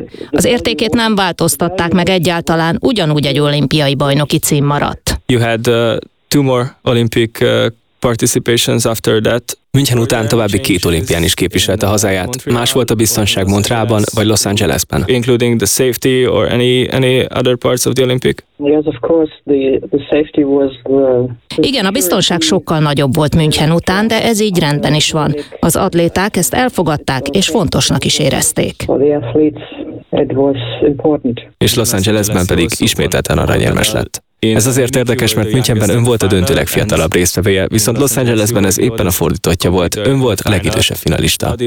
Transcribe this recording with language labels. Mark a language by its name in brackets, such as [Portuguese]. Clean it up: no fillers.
[Hungarian] Az értékét nem változtatták meg egyáltalán, ugyanúgy egy olimpiai bajnoki cím maradt. [English] You had two more Olympic participations after that. [Hungarian] München után további két olimpián is képviselt a hazáját. Más volt a biztonság Montrealban vagy Los Angelesben. [English] Including the safety or any other parts of the Olympic? Yes, of course, the safety was [Hungarian] Igen, a biztonság sokkal nagyobb volt München után, de ez így rendben is van. Az atléták ezt elfogadták és fontosnak is érezték. [English] It was important. [Hungarian] És Los Angelesben pedig ismételten aranyérmes lett. Ez azért érdekes, mert Münchenben ön volt a döntő legfiatalabb résztvevője, viszont Los Angelesben ez éppen a fordítottja volt, ön volt a legidősebb finalista.